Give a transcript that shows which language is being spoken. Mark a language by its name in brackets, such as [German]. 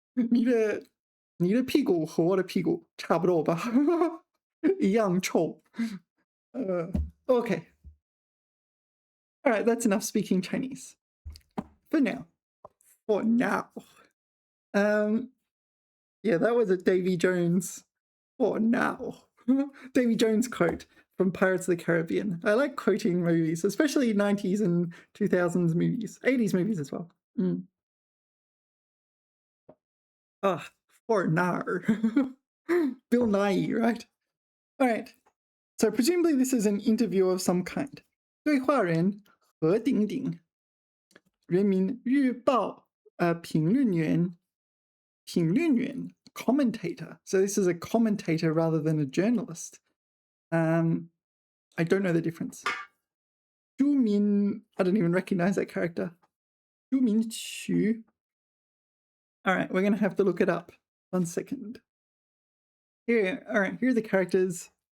[Chinese] 你的你的屁股和我的屁股差不多吧，一样臭。 [English] OK. All right, that's enough speaking Chinese for now. For now. Um, yeah, that was a Davy Jones. For now. Davy Jones quote from Pirates of the Caribbean. I like quoting movies, especially 90s and 2000s movies, 80s movies as well. Ah, for now. Bill Nye, right? All right. So presumably this is an interview of some kind. [Chinese] 对话人何鼎鼎，人民日报评论员 commentator. [English] So this is a commentator rather than a journalist. I don't know the difference. Zhu Min, I don't even recognize that character. Zhu Min Qu. All right, we're going to have to look it up. 1 second. Here, all right, here are the characters.